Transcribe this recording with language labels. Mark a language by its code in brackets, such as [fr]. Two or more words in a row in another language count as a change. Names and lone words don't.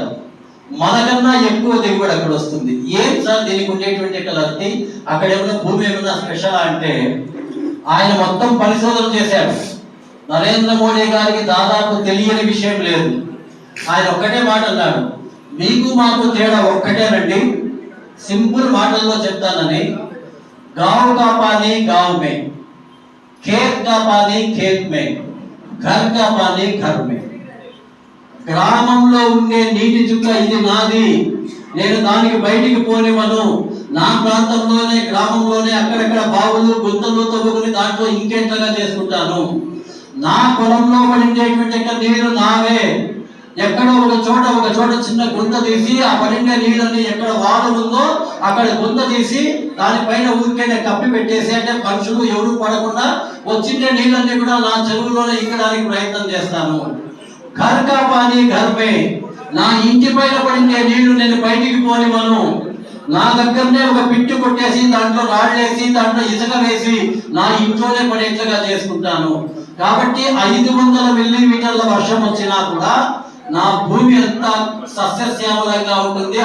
[te] మనకన్నా ఎక్కువ దిగుబడి అక్కడ వస్తుంది. ఏం సార్ దీనికి ఉండేటువంటి కలర్తి, అక్కడ ఏమైనా భూమి ఏమైనా స్పెషల్ అంటే ఆయన మొత్తం పరిశోధన చేశాడు. నరేంద్ర మోడీ గారికి దాదాపు తెలియని విషయం లేదు. ఆయన ఒక్కటే మాట అన్నాడు, మీకు మాకు తేడా ఒక్కటేనండి, సింపుల్ మాటల్లో చెప్తానని. [hi] गाँव का पानी गाँव में, खेत का पानी खेत में, घर का पानी घर में. [te] గ్రామంలో ఉండే నీటి చుక్క ఇది నాది, నేను దానికి బయటికి పోనివ్వను. నా ప్రాంతంలోనే గ్రామంలోనే అక్కడక్కడ బావులు గుంతలు తవ్వుకుని దాంట్లో ఇంకెంతగా చేసుకుంటాను. నా పొలంలో పడిండేటువంటి నీళ్లు నావే. ఎక్కడో ఒక చోట చిన్న గుంత తీసి ఆ పడిండే నీళ్ళని ఎక్కడ వాడు ఉందో అక్కడ గుంత తీసి దానిపైన ఊరికైనా కప్పి పెట్టేసి, అంటే పక్షులు ఎవరు పడకుండా వచ్చిండే నీళ్ళని కూడా నా చెరువులోనే ఇంకడానికి ప్రయత్నం చేస్తాను. [hi] घर का पानी घर में, [te] నా ఇంటి పైన పడిండే నీళ్లు నేను బయటికి పోనివ్వను. నా దగ్గరనే ఒక పిట్టు కొట్టేసి దాంట్లో రాళ్ళేసి దాంట్లో ఇసుక వేసి నా ఇంట్లోనే పడేట్లుగా చేసుకుంటాను. కాబట్టి 500 మిల్లీమీటర్ల వర్షం వచ్చినా కూడా నా భూమి అంతా సస్యశ్యామలంగా ఉంటుంది.